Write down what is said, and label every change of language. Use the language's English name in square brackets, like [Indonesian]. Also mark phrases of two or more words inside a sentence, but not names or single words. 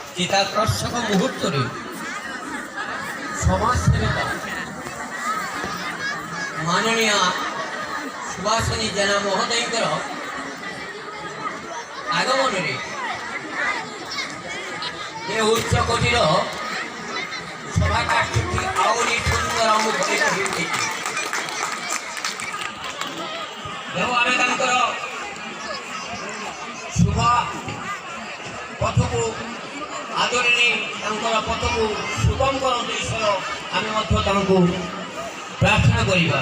[Odia] ଚିତ୍ତାକର୍ଷକ ମୁହୂର୍ତ୍ତରେ ସମାଜସେବିକା ମାନନୀୟ ସୁଭାଷିନୀ ଜେନା মহোদୟଙ୍କର আগমନରେ ଏ ଉଚ୍ଚ କୋଟିର ସଭା କାର୍ଯ୍ୟଟି ଆହୁରି ସୁନ୍ଦର ମୁଖରିତ ହେଉଛି। ତେଣୁ ଆମେ ତାଙ୍କର ଶୁଭ ପଥକୁ ଆଦରି ନେଇ ତାଙ୍କର ପଥକୁ ସୁଗମ କରନ୍ତୁ ଈଶ୍ୱର, ଆମେ ମଧ୍ୟ ତାଙ୍କୁ ପ୍ରାର୍ଥନା କରିବା।